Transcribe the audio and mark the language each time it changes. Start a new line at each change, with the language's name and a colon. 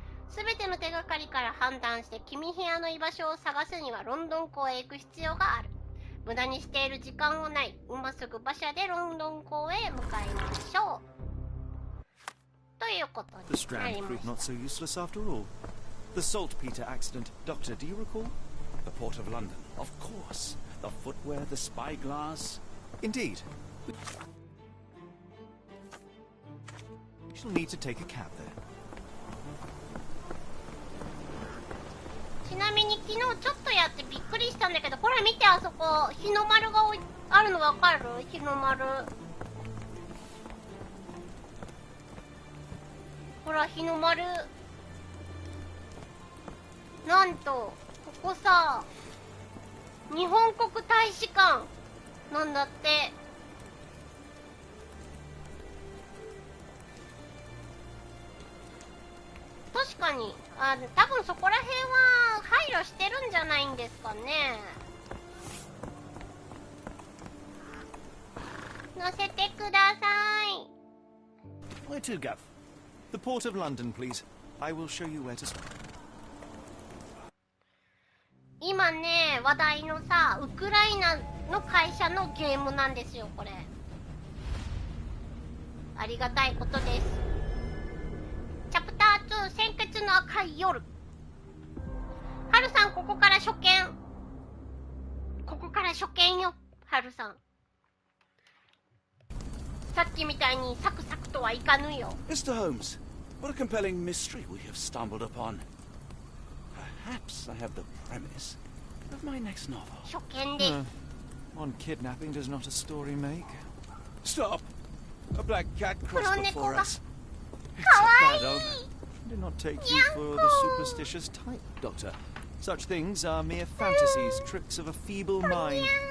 Japanese: すべての手がかりから判断して、君ヒアの居場所を探すにはロンドン港へ行く必要がある。無駄にしている時間はない。今すぐ馬車でロンドン港へ向かいましょう。ということになりました。
English: The Strand proved not so useless after all. The saltpeter accident, Doctor, do you recall? The Port of London, of course. The footwear, the spyglass. Indeed. We shall need to take a cab there.
Japanese: ちなみに昨日ちょっとやってびっくりしたんだけど、これ見て、あそこ日の丸があるのわかる？日の丸。ほら、日の丸。なんとここさ、日本国大使館なんだって。かに。多分そこら辺は配慮してるんじゃないんですかね。乗せてください。
English: Where to, Gav? The port of London, please. I will show you where to stop.
Japanese: 今ね、話題のさ、ウクライナの会社のゲームなんですよ、これ。ありがたいことです。チャプター2、鮮血の赤い夜。ハルさん、ここから初見。ここから初見よ、ハルさん。さっきみたいにサクサクとはいかぬよ。
English: Mr. Holmes, what a compelling mystery we have stumbled upon. Perhaps I have the premise of my next novel.
Japanese: 初見です。
English: One kidnapping does not a story make. Stop! A black cat crossed
Japanese: 黒猫
English: before
Japanese: が
English: us.
Japanese: かわいい。
English: Did not take you for the superstitious type, Doctor. Such things are mere fantasies, tricks of a feeble mind.